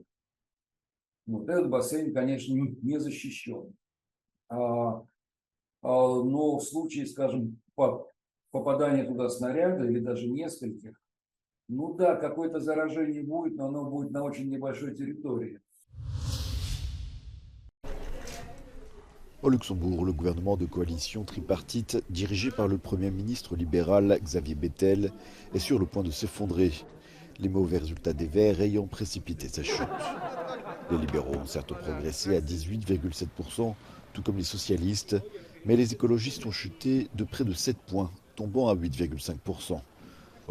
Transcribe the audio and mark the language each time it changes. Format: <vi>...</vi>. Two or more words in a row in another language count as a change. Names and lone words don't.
<ru>Вот этот бассейн, конечно, не защищен. Но в случае, скажем, попадания туда снаряда или даже нескольких, ну да, какое-то заражение будет, но оно будет на очень небольшой территории.</ru> <fr>Au Luxembourg, le gouvernement de coalition tripartite, dirigé par le Premier ministre libéral Xavier Bettel, est sur le point de s'effondrer, les mauvais résultats des Verts ayant précipité sa chute. Les libéraux ont certes progressé à 18,7%, tout comme les socialistes, mais les écologistes ont chuté de près de 7 points, tombant à 8,5%.</fr>